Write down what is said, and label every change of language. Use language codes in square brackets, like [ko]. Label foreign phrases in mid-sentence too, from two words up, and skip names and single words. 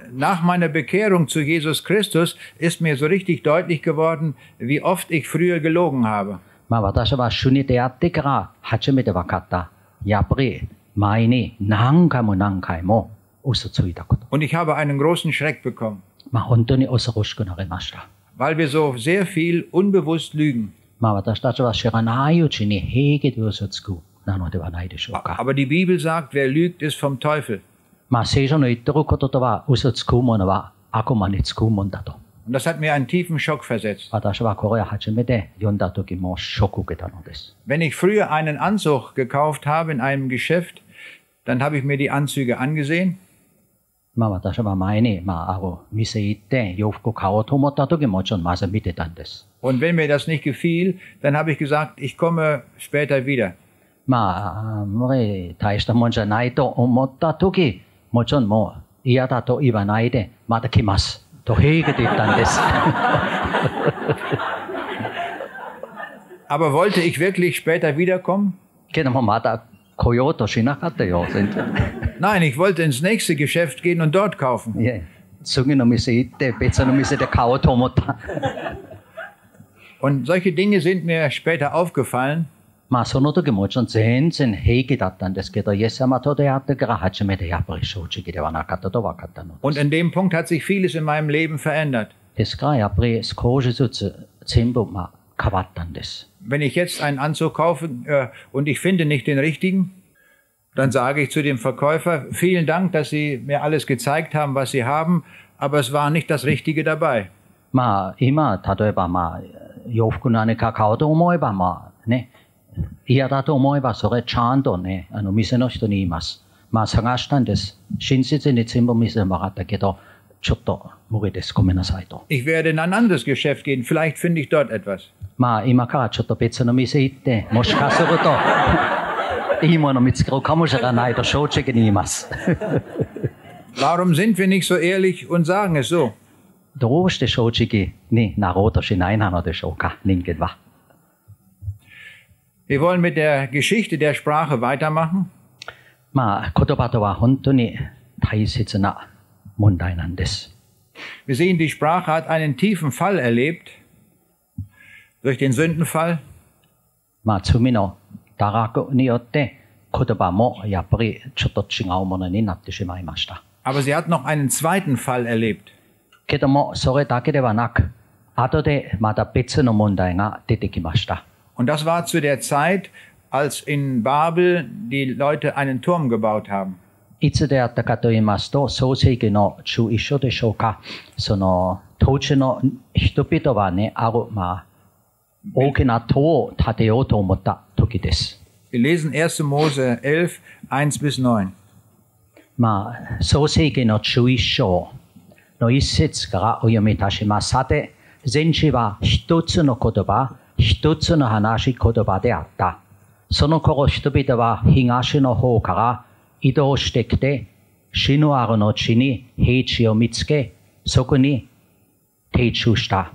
[de] Nach meiner Bekehrung zu Jesus Christus ist mir so richtig deutlich geworden, wie oft ich früher gelogen habe. [ja] 私は主に出会ってから初めて分かった。やっぱり前に何回も何回も嘘ついたこと。 [de] Und ich habe einen großen Schreck bekommen, [ja] 本当に恐ろしくなりました。 [de] weil wir so sehr viel unbewusst lügen. [ja] 私たちは知らないうちに平気で嘘つくなのではないでしょうか。 [de] Aber die Bibel sagt, wer lügt, ist vom Teufel. [ja] 聖書の言ってることとは嘘つくものは悪魔につくもんだと。 [de] Und das hat mir einen tiefen Schock versetzt. [ja] 私はこれを初めて読んだ時もショックを受けたのです。 [de] Wenn ich früher einen Anzug gekauft habe in einem Geschäft, dann habe ich mir die Anzüge angesehen. [ja] 私は前に、ある店行って洋服買おうと思った時もちろんまず見てたんです。 [de] Und wenn mir das nicht gefiel, dann habe ich gesagt, ich komme später wieder. [ja] もう大したもんじゃないと思った時、もちろんもう嫌だと言わないで、また来ますと平気で言ったんです。 [de] Aber wollte ich wirklich später wiederkommen? [ja] けどもまた来ようとしなかったよ、全然。 [de] Nein, ich wollte ins nächste Geschäft gehen und dort kaufen. [ja] 次の店行って別の店で買おうと思った。 [de] Und solche Dinge sind mir später aufgefallen. [ja] その時もちろん全然平気だったんですけど、イエス様と出会ってから初めてやっぱり正直ではなかったと分かったのです。 [de] Und in dem Punkt hat sich vieles in meinem Leben verändert. [ja] ですからやっぱり少しずつ全部変わったんです。 [de] Wenn ich jetzt einen Anzug kaufe und ich finde nicht den richtigen, dann sage ich zu dem Verkäufer, vielen Dank, dass Sie mir alles gezeigt haben, was Sie haben, aber es war nicht das Richtige dabei. [ja] 今例えば洋服何か買おうと思えば嫌だと思えばそれちゃんとね店の人に言います。探したんです。親切に全部見せてもらったけどちょっと無理です。ごめんなさいと。 [de] Ich werde in ein anderes Geschäft gehen, vielleicht finde ich dort etwas. [ja] 今からちょっと別の店行ってもしかするといいもの見つけるかもしれないと正直に言います。 [de] Warum sind wir nicht so ehrlich und sagen es so? [ja] どうして正直になろうとしないなのでしょうか、人間は。 [de] Wir wollen mit der Geschichte der Sprache weitermachen. [ja] 言葉とは本当に大切な問題なんです。 [de] Wir sehen, die Sprache hat einen tiefen Fall erlebt durch den Sündenfall. [ja] 罪の堕落によって言葉もやっぱりちょっと違うものになってしまいました。 [de] Aber sie hat noch einen zweiten Fall erlebt. [ja] けどもそれだけではなく、後でまた別の問題が出てきました。 [de] Und das war zu der Zeit, als in Babel die Leute einen Turm gebaut haben. [ja] いつであったかと言いますと、創世記の11章でしょうか。その当地の人々はね、大きな塔を建てようと思った時です。 [de] Wir lesen 1. Mose 11, 1 bis 9. [ja] 創世記の11章の一節からお読みいたします。さて、全地は一つの言葉、一つの話し言葉であった。その頃人々は東の方から移動してきて、シヌアルの地に平地を見つけ、そこに定住した。